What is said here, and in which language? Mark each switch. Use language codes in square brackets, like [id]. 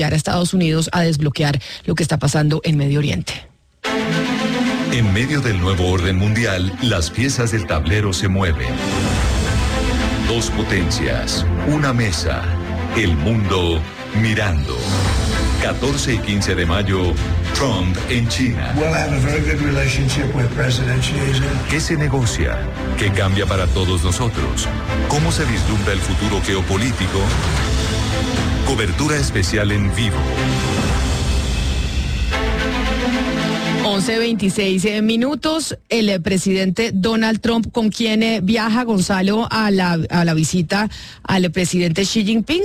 [es] apoyar a Estados Unidos a desbloquear lo que está pasando en Medio Oriente. En medio del nuevo orden mundial, las piezas del tablero se mueven. Dos potencias, una mesa, el mundo mirando. 14 y 15 de mayo, Trump en China. [en] We'll have a very good relationship with President Xi Jinping. [es] ¿Qué se negocia? ¿Qué cambia para todos nosotros? ¿Cómo se vislumbra el futuro geopolítico? Cobertura especial en vivo. 11:26 minutos, el presidente Donald Trump, ¿con quien viaja Gonzalo a la visita al presidente Xi Jinping?